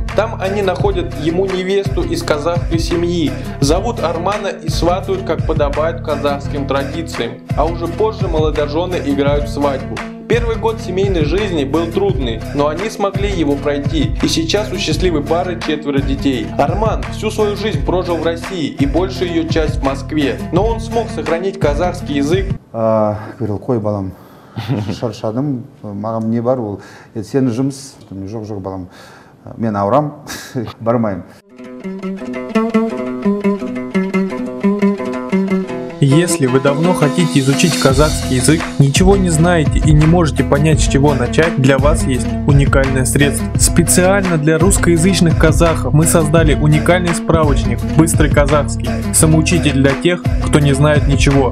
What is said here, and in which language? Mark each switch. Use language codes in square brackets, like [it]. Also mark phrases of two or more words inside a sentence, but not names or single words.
[ru] Там они находят ему невесту из казахской семьи, зовут Армана и сватают, как подобает казахским традициям, а уже позже молодожены играют свадьбу. Первый год семейной жизни был трудный, но они смогли его пройти, и сейчас у счастливой пары 4 детей. Арман всю свою жизнь прожил в России и большую ее часть в Москве, но он смог сохранить казахский язык. Говорил, [kk] қой балам, шаршадым, маған не бар ол, сен жұмыс, жоқ балам, мен ауырам, бармайым. [ru] Если вы давно хотите изучить казахский язык, ничего не знаете и не можете понять, с чего начать, для вас есть уникальное средство. Специально для русскоязычных казахов мы создали уникальный справочник «Быстрый казахский», самоучитель для тех, кто не знает ничего.